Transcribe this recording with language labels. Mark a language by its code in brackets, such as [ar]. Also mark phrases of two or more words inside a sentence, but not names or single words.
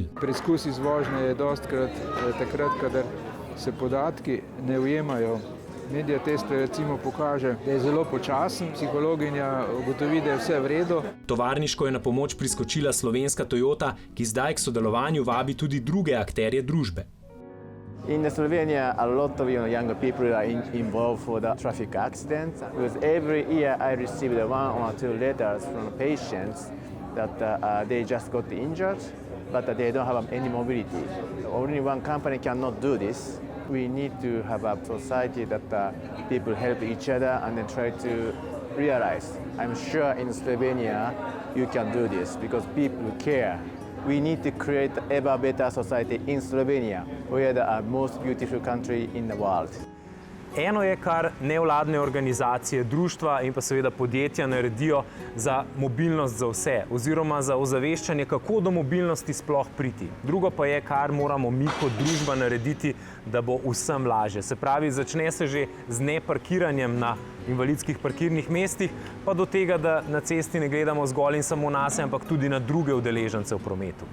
[sl] Preizkus iz vožnje je dostkrat takrat, kadar se podatki ne ujemajo. Mediatest recimo pokaže, da je zelo počasen, psihologinja ugotovi, da je vse v redu. Tovarniško je na pomoč priskočila slovenska Toyota, ki zdaj k sodelovanju vabi tudi druge akterje družbe. [en] In Slovenia, a lot of younger people are involved for the traffic accidents. Because every year I received 1 or 2 letters from patients that they just got injured, but they don't have any mobility. Only one company cannot do this. We need to have a society that people help each other and then try to realize. I'm sure in Slovenia you can do this because people care. We need to create an ever better society in Slovenia, where the most beautiful country in the world. [sl] Eno je, kar nevladne organizacije, društva in pa seveda podjetja naredijo za mobilnost za vse, oziroma za ozaveščanje, kako do mobilnosti sploh priti. Drugo pa je, kar moramo mi kot družba narediti, da bo vsem lažje. Se pravi, začne se že z neparkiranjem na invalidskih parkirnih mestih, pa do tega, da na cesti ne gledamo zgolj in samo nase, ampak tudi na druge udeležence v prometu.